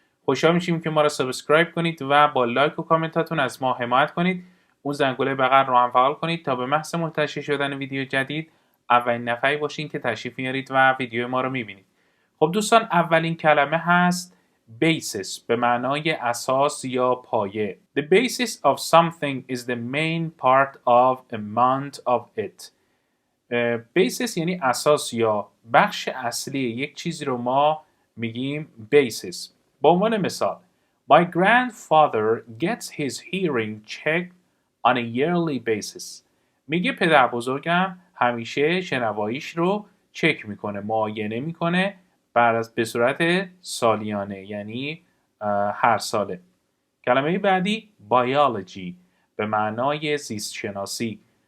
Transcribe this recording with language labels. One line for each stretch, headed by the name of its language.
Persian: خوشحال میشیم که ما رو سابسکرایب کنید و با لایک و کامنتاتون از ما حمایت کنید. اون زنگوله بغل رو هم فعال کنید تا به محض منتشر شدن ویدیو جدید اولین نفری باشین که تشریف میارید و ویدیو ما رو میبینید. خب دوستان، اولین کلمه هست basis به معنای اساس یا پایه.
English: The basis of something is the main part of amount of it.
Persian: basis یعنی اساس یا بخش اصلی یک چیزی رو ما میگیم basis. با عنوان مثال
English: My grandfather gets his hearing checked on a yearly basis.
Persian: میگه پدر بزرگم همیشه شنواییش رو چک میکنه، معاینه میکنه به صورت سالیانه، یعنی هر ساله. کلمه بعدی biology به معنای زیست شناسی.